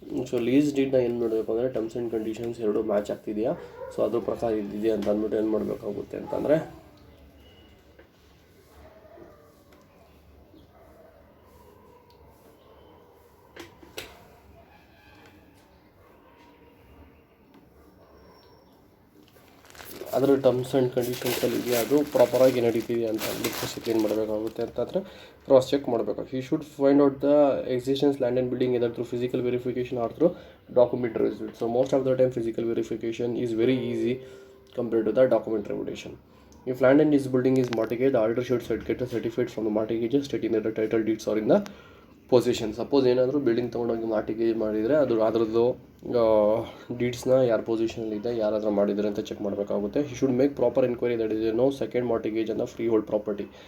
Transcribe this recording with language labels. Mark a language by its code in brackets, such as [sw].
[kn] So lease ಡೀಡ್ನ ಏನು ಮಾಡಬೇಕು ಅಂದರೆ ಟರ್ಮ್ಸ್ ಆ್ಯಂಡ್ ಕಂಡೀಷನ್ಸ್ ಎರಡು ಮ್ಯಾಚ್ ಆಗ್ತಿದೆಯಾ, ಸೊ ಅದ್ರ ಪ್ರಕಾರ ಇದ್ದಿದೆಯಾ ಅಂತ ಅಂದ್ಬಿಟ್ಟು ಏನು ಮಾಡಬೇಕಾಗುತ್ತೆ ಅಂತಂದರೆ ಅದರ ಟರ್ಮ್ಸ್ ಆ್ಯಂಡ್ ಕಂಡೀಷನ್ಸಲ್ಲಿ ಇದೆಯಾ, ಅದು ಪ್ರಾಪರಾಗಿ ನಡೀತಿದೆಯಾ ಅಂತ ಅಂದ್ಬಿಟ್ಟು ಏನು ಮಾಡಬೇಕಾಗುತ್ತೆ ಅಂತಂದರೆ ಕ್ರಾಸ್ ಚೆಕ್ ಮಾಡಬೇಕು. [en] He should find out the existence land and building either through physical verification or through documentary visit. So most of the time physical verification is very easy compared to the documentary validation. If land and this building is mortgaged, the auditor should get a certificate from the mortgagor stating that the title deeds are in the possession. [kn] Suppose ಏನಾದರೂ building ತೊಗೊಂಡೋಗಿ mortgage ಮಾಡಿದರೆ ಅದರದ್ದು ಡೀಡ್ಸ್ನ ಯಾರು ಪೊಸಿಷನಲ್ಲಿದೆ ಯಾರಾದರೂ ಮಾಡಿದ್ದಾರೆ ಅಂತ check ಮಾಡಬೇಕಾಗುತ್ತೆ. [en] He should make proper enquiry that is no second mortgage on a freehold property.